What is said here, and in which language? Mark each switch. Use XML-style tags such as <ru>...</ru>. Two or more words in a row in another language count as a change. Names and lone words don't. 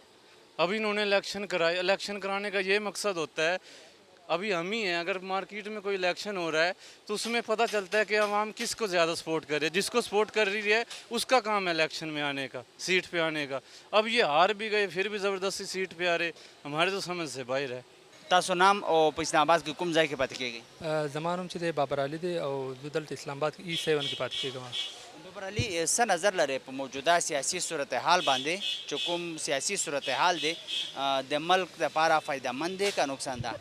<ur>اب انہوں نے الیکشن کرائے. الیکشن کرانے کا یہ مقصد ہوتا ہے, ابھی ہم ہی ہیں, اگر مارکیٹ میں کوئی الیکشن ہو رہا ہے تو اس میں پتہ چلتا ہے کہ عوام کس کو زیادہ سپورٹ کر رہی ہے. جس کو سپورٹ کر رہی ہے اس کا کام ہے الیکشن میں آنے کا, سیٹ پہ آنے کا. اب یہ ہار بھی گئے پھر بھی زبردستی سیٹ پہ آ رہے, ہمارے تو سمجھ سے باہر ہے.</ur> <ps>تاسو نام او په اسلام آباد کې کوم ځای کې پاتې کېږئ؟ زما نوم چې دی بابر علي دی او زه دلته اسلام آباد کې E7 کې پاتې کېږم. بابر علي څه نظر لري په موجوده سیاسي صورتحال باندې چې کوم سیاسي صورتحال دی د ملک لپاره فایدهمند دی که نقصان ده؟</ps>